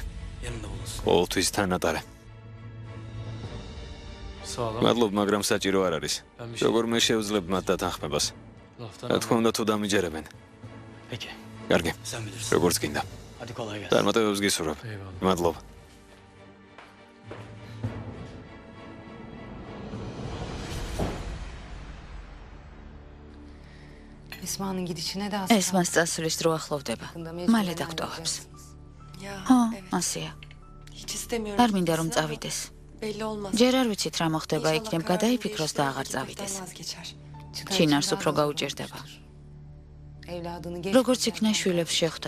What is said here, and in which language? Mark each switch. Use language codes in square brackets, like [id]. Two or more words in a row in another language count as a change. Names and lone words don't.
[ka] ყოველთვის თანატარე. მადლობ, მაგრამ საჭირო არ არის. როგორ მე შევძლებ მათ დათანხმებას? რა თქმა უნდა, თუ დამიჯერებენ. კარგი, როგორც გინდა. წარმატებებს გისურვებ. მადლობა. [tr] Esma'nın gidişine de az [ka] ეს მას წასვლის დრო ახლოვდება. მალე დაგტოვებს. ხო, ასეა. არ მინდა რომ წავიდეს. ჯერ არ ვიცით რა მოხდება, იქნებ გადაიფიქროს და აღარ წავიდეს. ჩინარს უფრო გაუჭირდება. როგორც იქნა შვილებს შეხვდა.